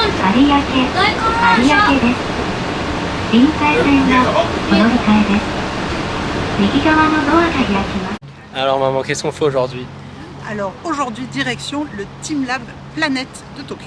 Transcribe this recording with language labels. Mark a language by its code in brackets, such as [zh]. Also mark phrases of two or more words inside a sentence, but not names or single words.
[ja] 有明、有明です。臨海線はお乗り換えです。右側のドアが開きます。 [fr] Alors maman, qu'est-ce qu'on fait aujourd'hui? Alors aujourd'hui, direction le Team Lab Planète de Tokyo.